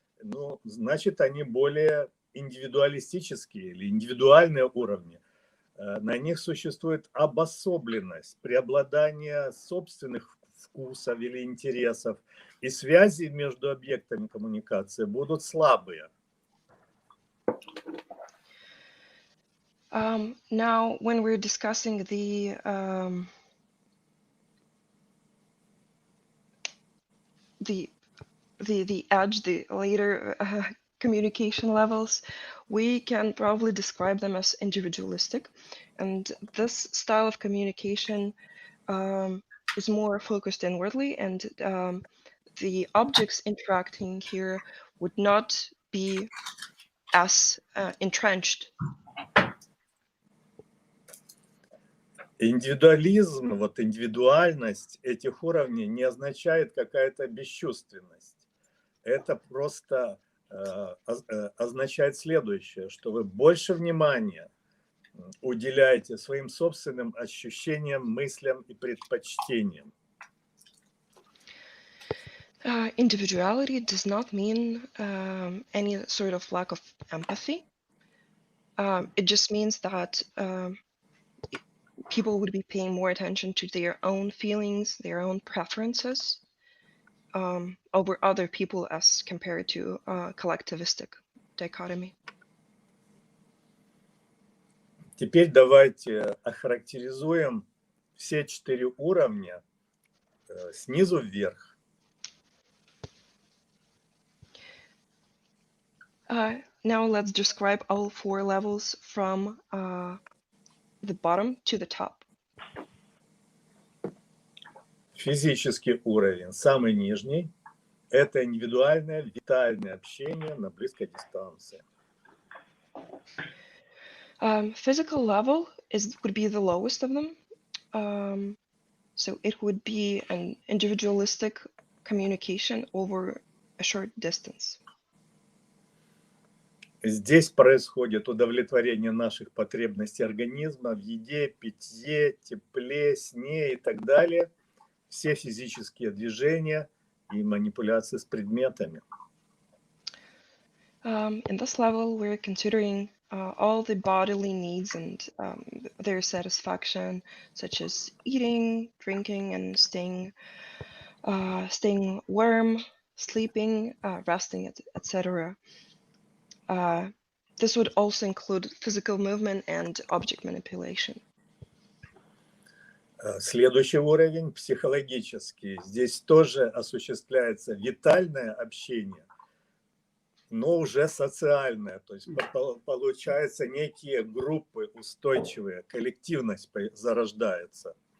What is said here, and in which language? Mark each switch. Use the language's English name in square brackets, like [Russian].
[Russian] Ну, значит, они более индивидуалистические или индивидуальные уровни. На них существует обособленность, преобладание собственных вкусов или интересов, и связи между объектами коммуникации будут слабые. [English] Now, when we're discussing the edge, the later communication levels, we can probably describe them as individualistic, and this style of communication is more focused inwardly, and the objects interacting here would not be as entrenched. [Russian] Индивидуализм, вот индивидуальность этих уровней не означает какая-то бесчувственность. Это просто означает следующее, что вы больше внимания уделяете своим собственным ощущениям, мыслям и предпочтениям. [English] Individuality does not mean any sort of lack of empathy. It just means that people would be paying more attention to their own feelings, their own preferences, over other people as compared to collectivistic dichotomy. [Russian] Теперь давайте охарактеризуем все 4 уровня снизу вверх. [English] Now let's describe all 4 levels from the bottom to the top. [Russian] Физический уровень, самый нижний, это индивидуальное, витальное общение на близкой дистанции. [English] Physical level would be the lowest of them. So it would be an individualistic communication over a short distance. [Russian] Здесь происходит удовлетворение наших потребностей организма в еде, питье, тепле, сне и так далее. Все физические движения и манипуляции с предметами. [English] In this level, we're considering all the bodily needs and their satisfaction, such as eating, drinking, and staying warm, sleeping, resting, etc. This would also include physical movement and object manipulation. [Russian] Следующий уровень, психологический. Здесь тоже осуществляется витальное общение, но уже социальное. То есть получается некие группы устойчивые, коллективность зарождается.